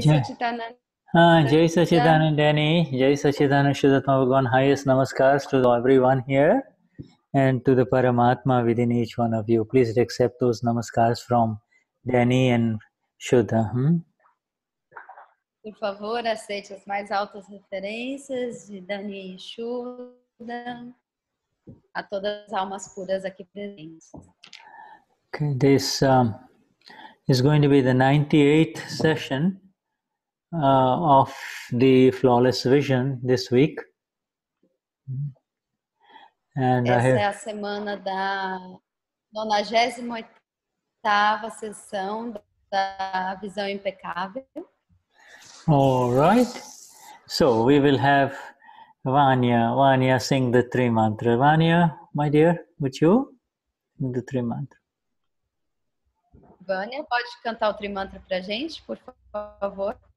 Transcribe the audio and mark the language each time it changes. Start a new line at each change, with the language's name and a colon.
English: Jai Sachidanand Danny, Jai Sachidanand Shuddha Bhagwan, highest namaskars to everyone here and to the Paramatma within each one of you. Please accept those namaskars from Danny and Shuddha.
Portuguese: Por favor, aceite as mais altas referências de Dani e Shuddha, a todas as almas puras aqui presentes.
English: Okay, this is going to be the 98th session of the Flawless Vision this week. And
Portuguese: essa é a semana da 98ª sessão da visão impecável.
English: All right. So we will have Vanya sing the three mantra. Vanya, my dear, would you sing the three mantra?
Portuguese: Vânia, pode cantar o trimantra pra gente, por favor?